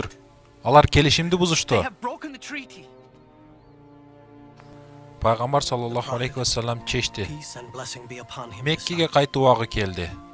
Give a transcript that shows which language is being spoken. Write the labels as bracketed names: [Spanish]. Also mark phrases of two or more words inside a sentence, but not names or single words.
[Kyrgyz] Алар келишимди бузушту. Пайгамбар [Arabic] صلى الله عليه وسلم [Kyrgyz] чечти. Меккеге кайтуу убагы келди.